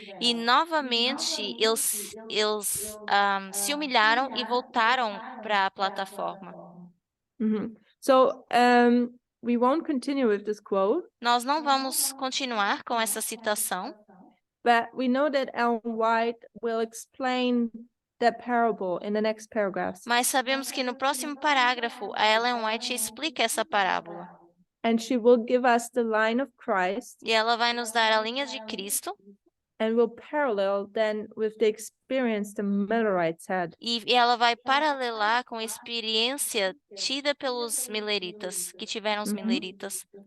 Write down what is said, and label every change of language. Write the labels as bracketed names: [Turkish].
[Portuguese] E novamente eles se humilharam e voltaram para a plataforma. [English] So we won't continue with this quote, [Portuguese] Nós não vamos continuar com essa citação, [English] but we know that Ellen White will explain the parable in the next paragraphs. [Portuguese] mas sabemos que no próximo parágrafo a Ellen White explica essa parábola. [English] And she will give us the line of Christ [Portuguese] E ela vai nos dar a linha de Cristo [English] and will parallel then with the experience the Millerites had. [Portuguese] e ela vai paralelar com a experiência tida pelos mileritas, que tiveram os mileritas.